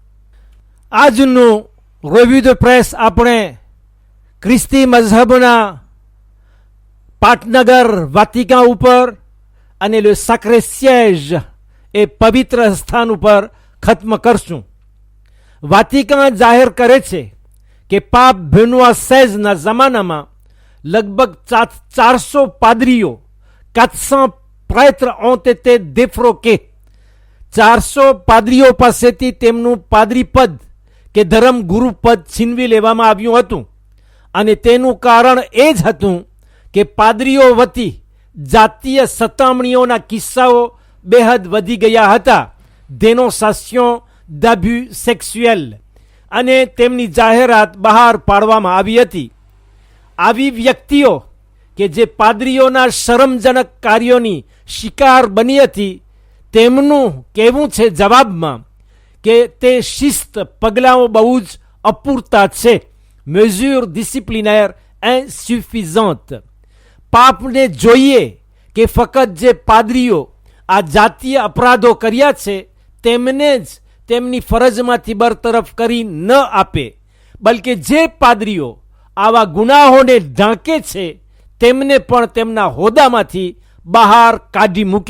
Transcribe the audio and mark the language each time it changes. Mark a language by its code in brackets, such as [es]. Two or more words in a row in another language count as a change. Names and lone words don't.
[gu] આજનું [fr] revue de presse [gu] આપણે ખ્રિસ્તી મઝહબના પાટનગર વાતિકા ઉપર અને [fr] le Saint-Siège [gu] એ પવિત્ર સ્થાન ઉપર ખત્મ કરશું. વાતિકા જાહેર કરે છે કે પાપ બેનોઆ 16ના જમાનામાં લગભગ 400 પાદરીઓ, [fr] 400 prêtres ont été défroqués. [gu] 400 પાદરીઓ પાસેથી તેમનું પાદરી પદ કે ધર્મ ગુરુ પદ છીનવી લેવામાં આવ્યું હતું, અને તેનું કારણ એ જ હતું કે પાદરીઓ વતી જાતીય સતામણીઓના કિસ્સાઓ બેહદ વધી ગયા હતા, [fr] dénonciation d'abus sexuels, [gu] અને તેમની જાહેરાત બહાર પાડવામાં આવી હતી. આવી વ્યક્તિઓ કે જે પાદરીઓના શરમજનક કાર્યોની શિકાર બની હતી, તેમનું કહેવું છે જવાબમાં કે તે શિસ્ત પગલાઓ બહુ જ અપૂરતા છે, [fr] mesures disciplinaires insuffisantes. [gu] પાપને જોઈએ કે ફક્ત જે પાદરીઓ આ જાતીય અપરાધો કર્યા છે તેમને જ તેમની ફરજમાંથી બરતરફ કરી ન આપે, બલકે જે પાદરીઓ આવા ગુનાહોને ઢાંકે છે તેમને પણ તેમના હોદ્દામાંથી બહાર કાઢી મૂકે.